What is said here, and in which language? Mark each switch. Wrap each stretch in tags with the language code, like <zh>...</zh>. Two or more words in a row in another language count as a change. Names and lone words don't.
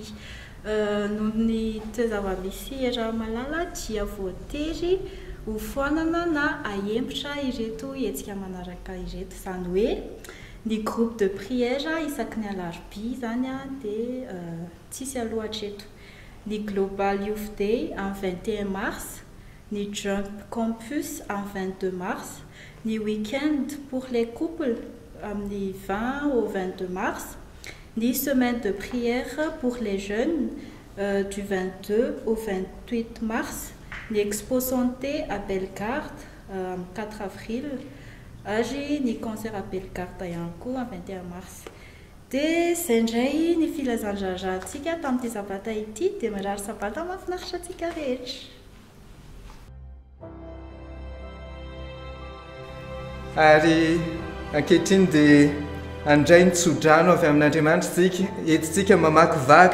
<mg>Noho ny toezava-misy era-malala dia voatery ho foanana na ahempotra ireto hetsika manaraka ireto, izany hoe ny</mg> <fr>groupe de prière</fr> <mg>isaky ny alarobia zany a dia tsisy aloha hatreto. Ny Global Youth Day</mg> <fr>en 21 mars,</fr> <mg>ni Jump Campus</mg> <fr>en 22 mars,</fr> <mg>ni</mg> <fr>Week-end pour les couples</fr> <mg>ni</mg> <fr>20 au 22 mars,</fr> <mg>ni</mg> <fr>Semaine de prière pour les jeunes du 22 au 28 mars,</fr> <mg>ni</mg> <fr>Expo Santé à Bellegarde</fr> <mg>4 avril, ni concert à Bellegarde ihany koa 21 mars. Dia izay indray ny filazandrarantsika tamin'ity sabata ity dia mirary sabata mahafinaritra antsika rehetra. Ary ankehitriny dia andray ny tsodrano avy amin'Andriamanitra tsika, etitsika mamakivaky</mg>